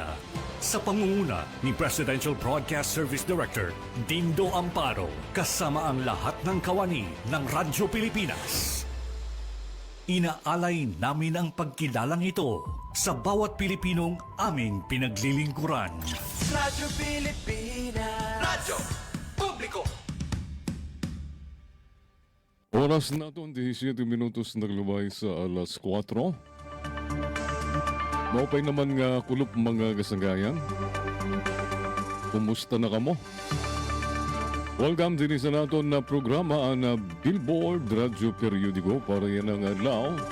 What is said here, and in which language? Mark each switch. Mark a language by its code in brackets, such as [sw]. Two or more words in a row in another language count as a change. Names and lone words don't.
[tl] Sa pangunguna ni Presidential Broadcast Service Director Dindo Amparo, kasama ang lahat ng kawani ng Radyo Pilipinas. Inaalay namin ang pagkilalang ito sa bawat Pilipinong aming pinaglilingkuran. Radyo Pilipinas, Radyo Publiko. [war] Oras na ito, 17 minutos naglubay sa alas 4. Maupay naman nga kulop mga kasanggayan. Kumusta na kamo? Welcome din sa naton na programa na Billboard Radio Periodico para yan ang adlaw.